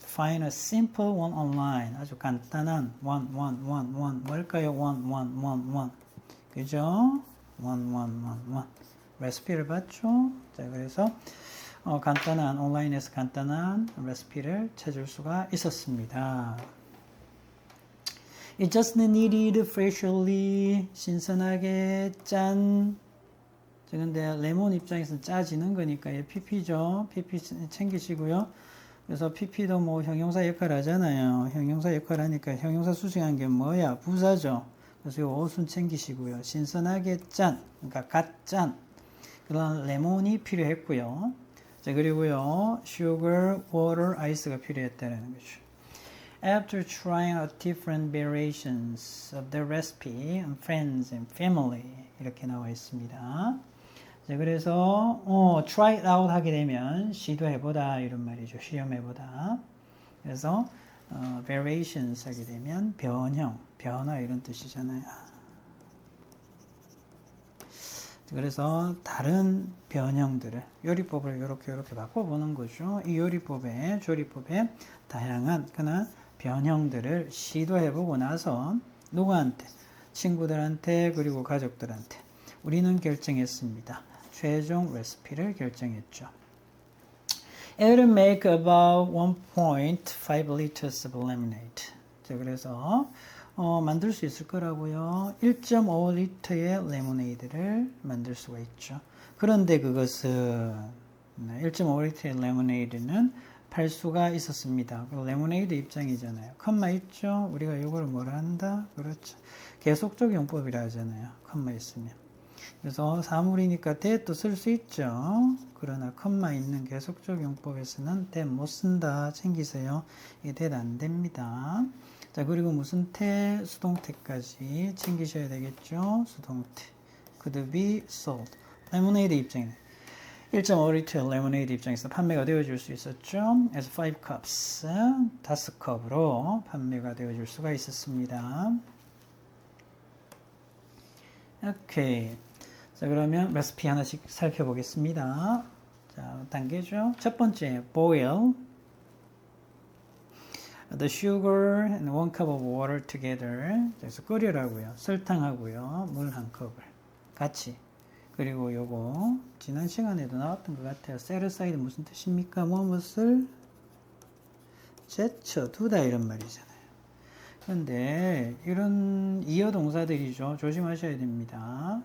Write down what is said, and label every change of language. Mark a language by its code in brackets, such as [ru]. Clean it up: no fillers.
[en] Find a simple one online. [ko] 아주 간단한 [en] one. [ko] 뭘까요? one. 그죠? one. 레시피를 봤죠? 자, 그래서 간단한 온라인에서 간단한 레시피를 찾을 수가 있었습니다. [en] It just needed freshly [ko] 신선하게 짠. 근데 레몬 입장에서는 짜지는 거니까 얘 PP죠. PP 챙기시고요. 그래서 PP도 뭐 형용사 역할 하잖아요. 형용사 역할 하니까 형용사 수식한 게 뭐야? 부사죠. 그래서 이 옷은 챙기시고요. 신선하게 짠, 그러니까 갓 짠. 그런 레몬이 필요했고요. 자, 그리고요. sugar, water, ice가 필요했다는 거죠. [en] After trying out different variations of the recipe on friends and family [ko] 이렇게 나와 있습니다. 자, 그래서 try it out 하게 되면 시도해보다 이런 말이죠. 시험해보다. 그래서 variations 하게 되면 변형, 변화 이런 뜻이잖아요. 그래서 다른 변형들을 요리법을 이렇게 바꿔보는 거죠. 이 요리법에 조리법에 다양한 그런 변형들을 시도해보고 나서 누구한테? 친구들한테 그리고 가족들한테 우리는 결정했습니다. 최종 레시피를 결정했죠. [en] It'll make about 1.5 liters of lemonade. [ko] 자, 그래서 만들 수 있을 거라고요. 1.5리터의 레모네이드를 만들 수가 있죠. 그런데 그것은 1.5리터의 레모네이드는 팔 수가 있었습니다. 레모네이드 입장이잖아요. 컴마 있죠? 우리가 이걸 뭐라 한다? 그렇죠. 계속적 용법이라 하잖아요. 컴마 있으면. 그래서 사물이니까 that도 쓸 수 있죠. 그러나 컴마 있는 계속적 용법에서는 that 못 쓴다. 챙기세요. 이게 that 안 됩니다. 자, 그리고 무슨 태? 수동태까지 챙기셔야 되겠죠. 수동태. [en] could be sold. [ko] 레모네이드 입장이네. 1.5리터 레모네이드 입장에서 판매가 되어줄 수 있었죠. as 5 cups, 5컵으로 판매가 되어줄 수가 있었습니다. 오케이. 자, 그러면 레시피 하나씩 살펴보겠습니다. 자, 단계죠. [en] 첫 번째, boil the sugar and 1 cup of water together. [ko] 그래서 끓여라고요. 설탕하고요. 물 1컵을 같이. 그리고 요거 지난 시간에도 나왔던 것 같아요. set aside 무슨 뜻입니까? 무엇을 제쳐두다 이런 말이잖아요. 그런데 이런 이어 동사들이죠. 조심하셔야 됩니다.